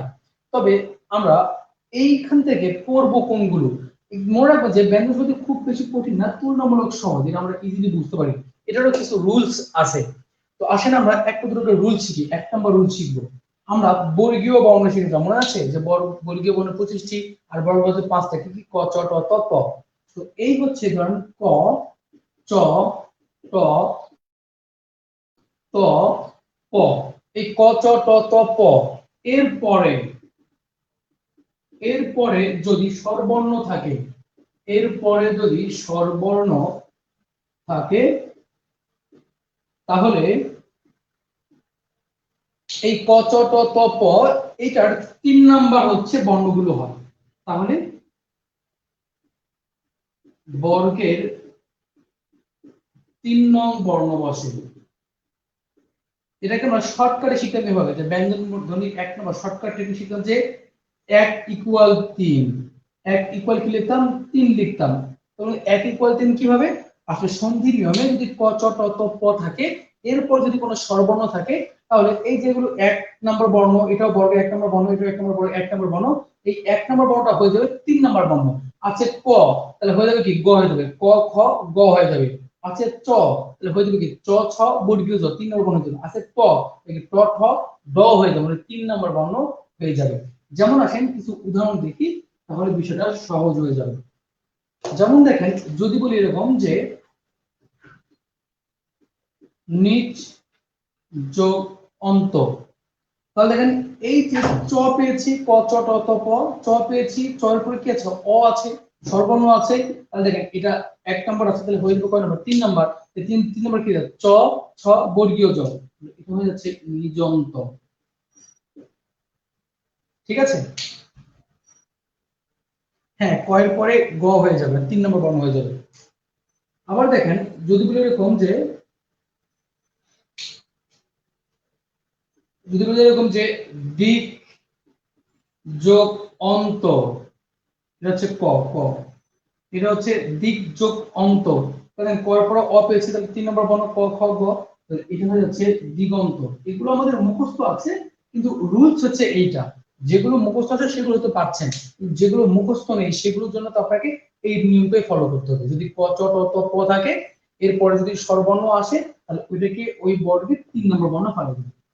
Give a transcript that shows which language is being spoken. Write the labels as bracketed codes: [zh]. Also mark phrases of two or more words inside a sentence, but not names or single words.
[bn] তবে আমরা এইখান থেকে পড়ব কোনগুলো, মনে রাখবো যে ব্যঞ্জন সন্ধি খুব বেশি কঠিন না, তুলনামূলক সহজ, এটা আমরা ইজিলি বুঝতে পারি। এটারও কিছু রুলস আছে। তো আসেন আমরা একটা দুটো রুল শিখি। এক নম্বর রুল শিখবো আমরা বর্গীয় বর্ণ শিখেছি, মনে আছে যে বর্গীয় বর্ণ 25টি আর বর্গ হচ্ছে 5টা। কি কি? ক, চ, ট, ত, প। তো এই হচ্ছে ধরেন ক, চ, ট, ত, প। এই ক, চ, ট, ত, প এরপরে যদি স্বরবর্ণ থাকে, এরপরে যদি স্বরবর্ণ থাকে তাহলে এই ক, চ, ট, ত, প এইটার 3 নাম্বার হচ্ছে বর্ণগুলো হয়। তাহলে বর্গের 3 নং বর্ণ বসে। এটাকে আমরা শর্টকাটে শিখতে হবে যে ব্যঞ্জন ধ্বনি 1 নম্বর [en] shortcut technique [bn] শিখতাম যে 1 ইকুয়াল 3। 1 ইকুয়াল কি লিখতাম? 3 লিখতাম। তখন 1 ইকুয়াল 3 কিভাবে? আসলে সন্ধি নিয়মে যদি ক, চ, ট, ত, প থাকে, এরপর যদি কোনো স্বরবর্ণ থাকে তাহলে এই যেগুলো 1 নম্বর বর্ণ, এটাও বর্গের 1 নম্বর বর্ণ, এটাও 1 নম্বর বর্গ, 1 নম্বর বর্ণ, এই 1 নম্বর বর্ণটা হয়ে যাবে 3 নম্বর বর্ণ। আছে ক, তাহলে হয়ে যাবে কি? গ হয়ে যাবে। ক, খ, গ হয়ে যাবে। আছে চ, তাহলে হয়ে যাবে কি? চ, ছ, বর্গীয় জ, 3 নম্বর বর্ণ হয়ে যাবে। আছে ট, এই ট, ঠ, ড হয়ে যাবে, মানে 3 নম্বর বর্ণ হয়ে যাবে। যেমন আসেন কিছু উদাহরণ দেখি, তাহলে বিষয়টা সহজ হয়ে যাবে। যেমন দেখেন, যদি বলি এরকম যে নিচ যোগ অন্ত, তাহলে দেখেন এই যে চ পেয়েছি, ক, চ, ট, ত, প, চ পেয়েছি, চ এর পরে কি আছে? অ আছে, স্বরবর্ণ আছে। তাহলে দেখেন এটা 1 নম্বর আছে, তাহলে হয়ে যাবে কয় নম্বর? 3 নম্বর। 3 নম্বর কি আছে? চ, ছ, বর্গীয় জ, এটা হয়ে যাচ্ছে নিজন্ত। ঠিক আছে? হ্যাঁ, ক এর পরে গ হয়ে যাবে, 3 নম্বর বর্ণ হয়ে যাবে। আবার দেখেন যদি বলি এরকম যে দিক যোগ অন্ত, এটা হচ্ছে ক, ক এটা হচ্ছে দিক যোগ অন্ত। তাহলে ক এর পরে অ পেয়েছি, তাহলে 3 নম্বর বর্ণ ক, খ, গ, এটা হয়ে যাচ্ছে দিগন্ত। এগুলো আমাদের মুখস্থ আছে, কিন্তু রুলস হচ্ছে এইটা। যেগুলো মুখস্থ আছে সেগুলো তো পাচ্ছেন, যেগুলো মুখস্থ নেই সেগুলোর জন্য তো আপনাকে এই নিয়মটাই ফলো করতে হবে। যদি ক, চ, ট, ত, প থাকে, এরপরে যদি স্বরবর্ণ আসে, তাহলে ওইটাকে ওই বর্গের 3 নম্বর বর্ণ ফেলে দিবে।